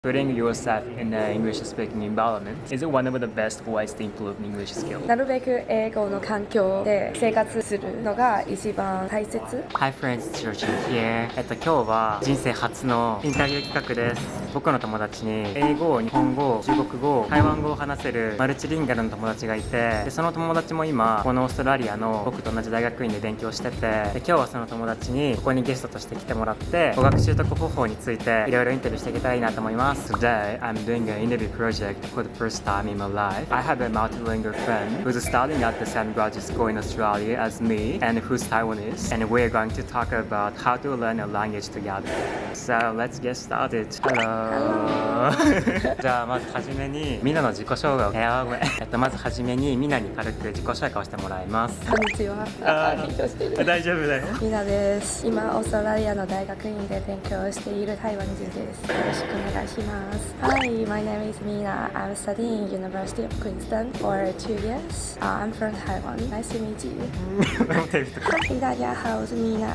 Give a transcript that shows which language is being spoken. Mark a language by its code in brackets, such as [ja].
[en] Putting yourself in an English-speaking environment is one of the best ways to improve English skills. [ja] なるべく英語の環境で生活するのが一番大切。 [en] Hi friends, George here. [ja] 今日は人生初のインタビュー企画です。僕の友達に英語、日本語、中国語、台湾語を話せるマルチリンガルの友達がいて、でその友達も今このオーストラリアの僕と同じ大学院で勉強してて、で今日はその友達にここにゲストとして来てもらって語学習得方法についていろいろインタビューしていけたらいいなと思います。 [en] Today, I'm doing an interview project for the first time in my life. I have a multilingual friend who's studying at the same graduate school in Australia as me and who's Taiwanese. And we're going to talk about how to learn a language together. So let's get started. Hello! [ja] じゃあまずはじめにみんなの自己紹介をまずはじめにみんなに軽く自己紹介をしてもらいます。こんにちは。勉強している。大丈夫だよ。みなです。今オーストラリアの大学院で勉強している台湾人です。よろしくお願いします。 [en] Hi, my name is Mina. I'm studying University of Queensland for 2 years. I'm from Taiwan. Nice to meet you. [zh] 嗨，大家好，我是 Mina。